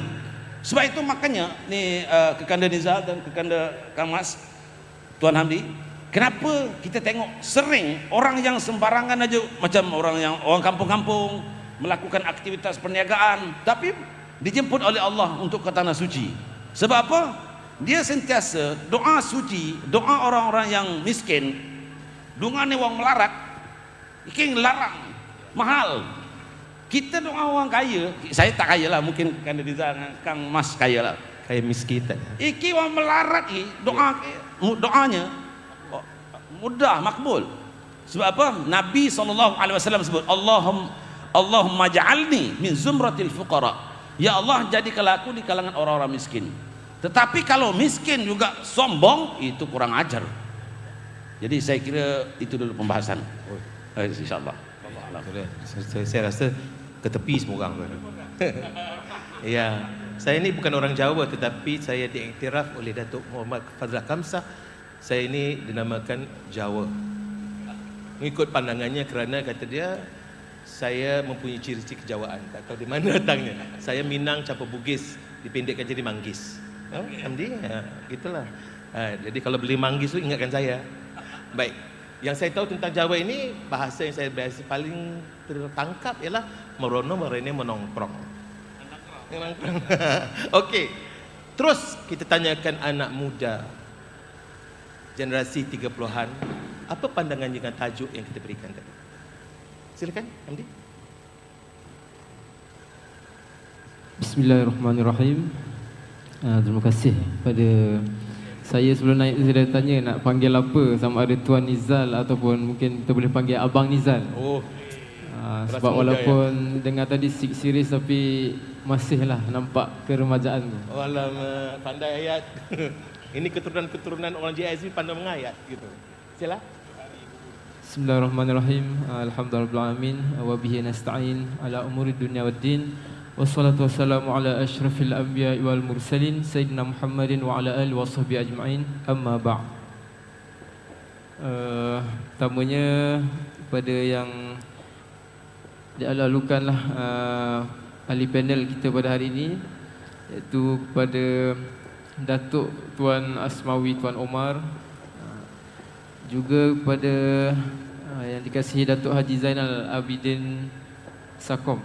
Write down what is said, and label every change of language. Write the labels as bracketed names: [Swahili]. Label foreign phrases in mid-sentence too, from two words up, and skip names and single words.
[Malay] Sebab itu makanya ni Kekanda Nizal dan Kekanda Kang Mas, Tuan Hamdi, kenapa kita tengok sering orang yang sembarangan aja, macam orang kampung-kampung melakukan aktivitas perniagaan tapi dijemput oleh Allah untuk ke tanah suci. Sebab apa? Dia sentiasa doa suci, doa orang-orang yang miskin, doa ni orang melarat, iking larang, mahal. Kita doa orang kaya, saya tak kaya lah, mungkin Kekanda Nizal Kang Mas kaya lah, Kaya miskin tak? iki orang melarat ni doanya mudah makbul. Sebab apa? Nabi SAW sebut [Arabic] اللهم اجعلني من زمرة الفقراء. [Malay] Ya Allah, jadikanlah aku di kalangan orang-orang miskin. Tetapi kalau miskin juga sombong, itu kurang ajar. Jadi saya kira itu dulu pembahasan. InsyaAllah. Saya rasa ke tepi semua orang. Ya, saya ini bukan orang Jawa, tetapi saya diiktiraf oleh Datuk Muhammad Fazlul Kamsah. Saya ini dinamakan Jawa. Mengikut pandangannya, kerana kata dia saya mempunyai ciri-ciri kejawaan. Tak tahu di mana datangnya. Saya Minang campur Bugis, dipendekkan jadi Manggis. Hamdi, gitulah. Jadi kalau beli Manggis tu ingatkan saya. Baik. Yang saya tahu tentang Jawa ini, bahasa yang saya biasa paling tertangkap ialah [Javanese] merono merene [Malay] menongkrong. Memang kurang. Okey. Terus kita tanyakan anak muda generasi 30-an, apa pandangan dengan tajuk yang kita berikan tadi? Silakan, Hamdi. [Arabic] بسم الله الرحمن الرحيم. [Malay] Terima kasih pada saya. Sebelum naik saya dah tanya nak panggil apa, sama ada Tuan Nizal ataupun mungkin kita boleh panggil Abang Nizal. Oh, sebab walaupun dengar tadi series tapi masihlah nampak keremajaan tu. Oh, alamak, pandai ayat. Ini keturunan-keturunan orang JSB pandai mengayat gitu. Sila. [Arabic] بسم الله الرحمن الرحيم. الحمد لله رب وبه نستعين على أمور الدنيا والدين. والصلاة والسلام على أشرف الأنبياء والمرسلين سيدنا محمد وعلى آله وصحبه أجمعين. أما بعد. [Malay] Pertamanya pada yang dilalukanlah ahli panel kita pada hari ini, iaitu kepada Datuk Tuan Asmawi Tuan Omar, juga kepada yang dikasihi Datuk Haji Zainal Abidin Sakom.